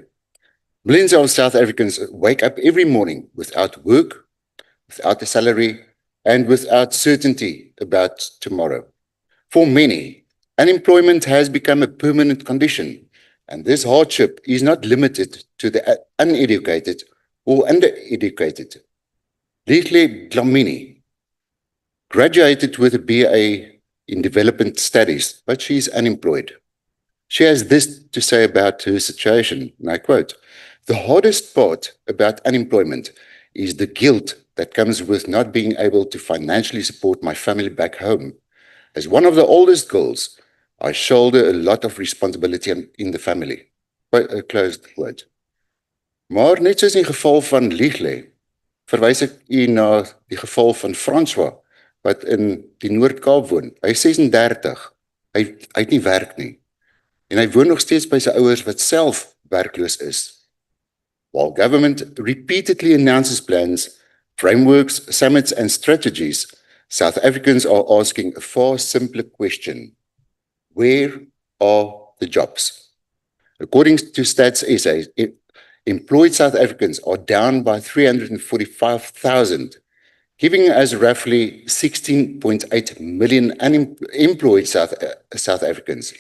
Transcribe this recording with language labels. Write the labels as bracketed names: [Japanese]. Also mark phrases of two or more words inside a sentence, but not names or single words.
[English] Millions of South Africans wake up every morning without work, without a salary, and without certainty about tomorrow. For many, unemployment has become a permanent condition, and this hardship is not limited to the uneducated or undereducated. Lihle Dlamini graduated with a BA in Development Studies, but she's unemployed. She has this to say about her situation, and I quote, "The hardest part about unemployment is the guilt that comes with not being able to financially support my family back home. As one of the oldest girls, I shoulder a lot of responsibility in the family." Closed quote. [Afrikaans] Maar net soos in die geval van Lihle, verwys ek u na die geval van François, wat in die Noord-Kaap woon. Hy is 36, hy het nie werk nie. En hy woon nog steeds by sy ouers wat self werkloos is. [English] While government repeatedly announces plans, frameworks, summits and strategies, South Africans are asking a far simpler question. Where are the jobs? According to Stats SA, employed South Africans are down by 345,000, giving us roughly 16.8 million unemployed South Africans.